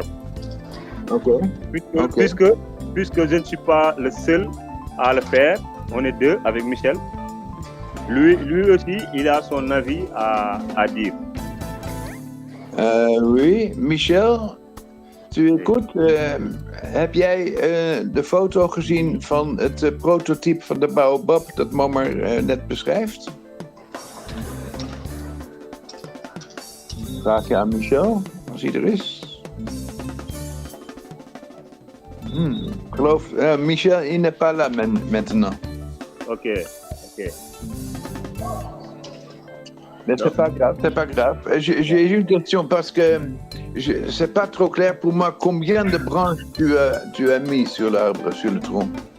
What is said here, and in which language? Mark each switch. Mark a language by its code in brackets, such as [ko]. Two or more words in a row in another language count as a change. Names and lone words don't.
[fr] Ok. Puisque je ne suis pas le seul à le faire, on est deux avec Michel. Lui aussi, il a son avis à dire. Oui, Michel, tu écoutes. [nl] Heb jij de foto gezien van het prototype van de Baobab dat Mommer net beschrijft? Vraag je aan Michel, als hij er is. Geloof, [fr] Michel, il n'est pas là maintenant. Ok. Mais c'est pas grave. J'ai une question parce que c'est pas trop clair pour moi combien de branches tu as mis sur l'arbre, sur le tronc.